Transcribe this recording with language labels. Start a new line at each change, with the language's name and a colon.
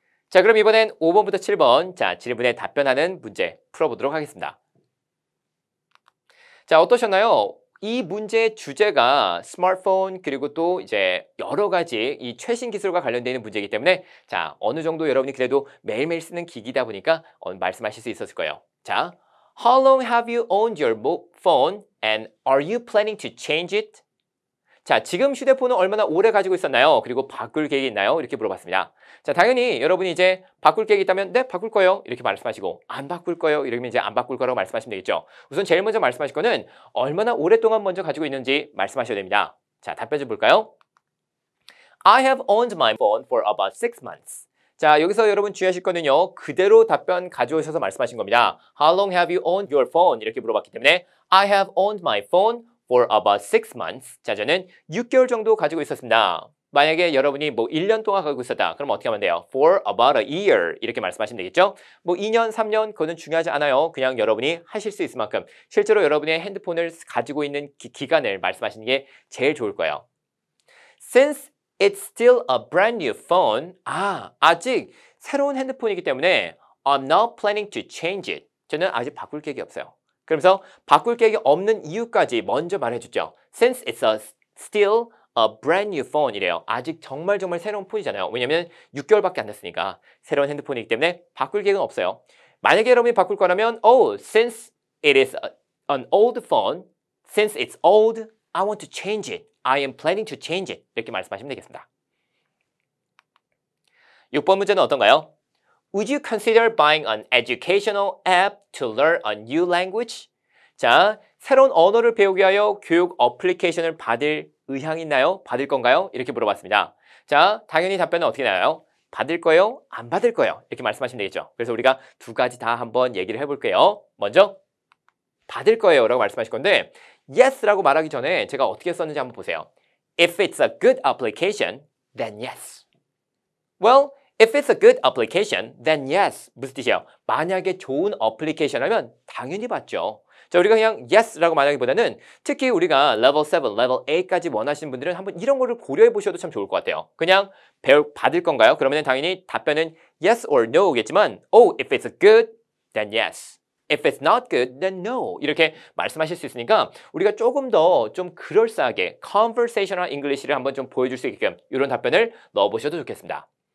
Korean: 자, 그럼 이번엔 5번부터 7번 자, 질문에 답변하는 문제 풀어보도록 하겠습니다. 자, 어떠셨나요? 이 문제의 주제가 스마트폰 그리고 또 이제 여러 가지 이 최신 기술과 관련되어 있는 문제이기 때문에 자, 어느 정도 여러분이 그래도 매일매일 쓰는 기기다 보니까 말씀하실 수 있었을 거예요.
English: 자, How long have you owned your phone and are you planning to change it?
Korean: 자, 지금 휴대폰을 얼마나 오래 가지고 있었나요? 그리고 바꿀 계획이 있나요? 이렇게 물어봤습니다. 자, 당연히 여러분이 이제 바꿀 계획이 있다면 네, 바꿀 거예요. 이렇게 말씀하시고 안 바꿀 거예요. 이러면 이제 안 바꿀 거라고 말씀하시면 되겠죠. 우선 제일 먼저 말씀하실 거는 얼마나 오랫동안 먼저 가지고 있는지 말씀하셔야 됩니다. 자, 답변 좀 볼까요?
English: I have owned my phone for about 6 months.
Korean: 자, 여기서 여러분 주의하실 거는요. 그대로 답변 가져오셔서 말씀하신 겁니다.
English: How long have you owned your phone?
Korean: 이렇게 물어봤기 때문에
English: I have owned my phone for about 6 months.
Korean: 자, 저는 6개월 정도 가지고 있었습니다. 만약에 여러분이 뭐 1년 동안 가지고 있었다. 그럼 어떻게 하면 돼요?
English: For about a year.
Korean: 이렇게 말씀하시면 되겠죠? 뭐 2년, 3년 그거는 중요하지 않아요. 그냥 여러분이 하실 수 있을 만큼 실제로 여러분의 핸드폰을 가지고 있는 기간을 말씀하시는 게 제일 좋을 거예요.
English: Since it's still a brand new phone.
Korean: 아직 새로운 핸드폰이기 때문에
English: I'm not planning to change it.
Korean: 저는 아직 바꿀 계획이 없어요. 그러면서 바꿀 계획이 없는 이유까지 먼저 말해줬죠.
English: Since it's still a brand new phone
Korean: 이래요. 아직 정말 새로운 폰이잖아요. 왜냐면 6개월밖에 안 됐으니까 새로운 핸드폰이기 때문에 바꿀 계획은 없어요. 만약에 여러분이 바꿀 거라면
English: since it is an old phone, since it's old, I want to change it. I am planning to change it.
Korean: 이렇게 말씀하시면 되겠습니다. 6번 문제는 어떤가요?
English: Would you consider buying an educational app to learn a new language?
Korean: 자, 새로운 언어를 배우기 위하여 교육 어플리케이션을 받을 의향이 있나요? 받을 건가요? 이렇게 물어봤습니다. 자, 당연히 답변은 어떻게 나와요? 받을 거예요? 안 받을 거예요? 이렇게 말씀하시면 되겠죠. 그래서 우리가 두 가지 다 한번 얘기를 해볼게요. 먼저 받을 거예요 라고 말씀하실 건데 Yes라고 말하기 전에 제가 어떻게 썼는지 한번 보세요.
English: If it's a good application, then yes. Well, if it's a good application, then yes.
Korean: 무슨 뜻이에요? 만약에 좋은 어플리케이션이라면 당연히 받죠. 자, 우리가 그냥 yes라고 말하기보다는 특히 우리가 level 7, level 8까지 원하시는 분들은 한번 이런 거를 고려해 보셔도 참 좋을 것 같아요. 그냥 받을 건가요? 그러면 당연히 답변은 yes or no겠지만
English: if it's good, then yes. If it's not good, then no.
Korean: 이렇게 말씀하실 수 있으니까 우리가 조금 더 좀 그럴싸하게 conversational English를 한번 좀 보여줄 수 있게끔 이런 답변을 넣어보셔도 좋겠습니다.